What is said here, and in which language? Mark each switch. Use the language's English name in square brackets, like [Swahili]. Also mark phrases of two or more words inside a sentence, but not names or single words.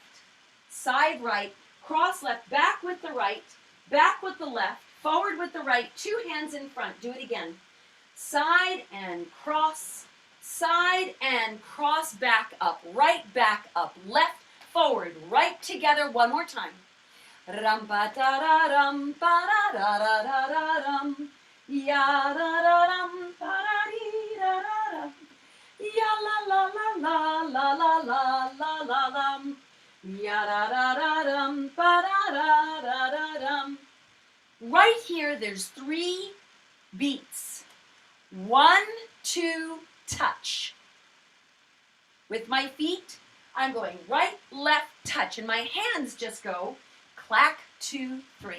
[English] Side right, cross left, back with the right, back with the left, forward with the right, 2 hands in front. Do it again. Side and cross, back up, right back up, left, forward, right together. One more time. Ram pa da da ram pa da da da da da ram, ya da da ram pa da dee da da ram, ya la la la la la la la la la lam, ya da da da ram pa da da da da ram. Right here, there's 3 beats. 1, 2, touch. With my feet, I'm going right, left, touch, and my hands just go clack, 2, 3.